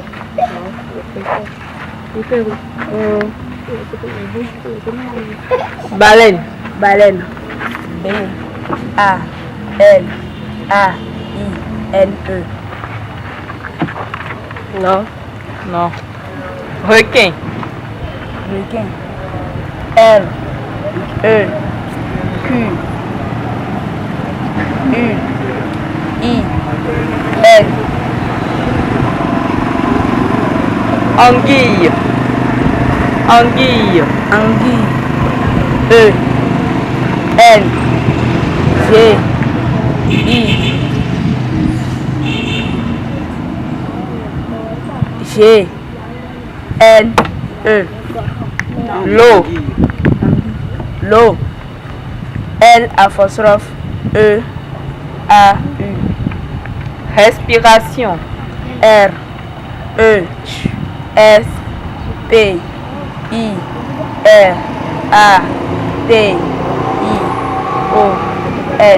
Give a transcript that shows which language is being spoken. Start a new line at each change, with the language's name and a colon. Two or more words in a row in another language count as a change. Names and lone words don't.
French: Baleine. Baleine. A L A I N E. Non. Non. Requin. Requin. R E Q U I N. Anguille. Anguille. Anguille. E N G I G N E. L'eau. L'eau. L apostrophe E A U. Respiration. R E S P I R A T I O N.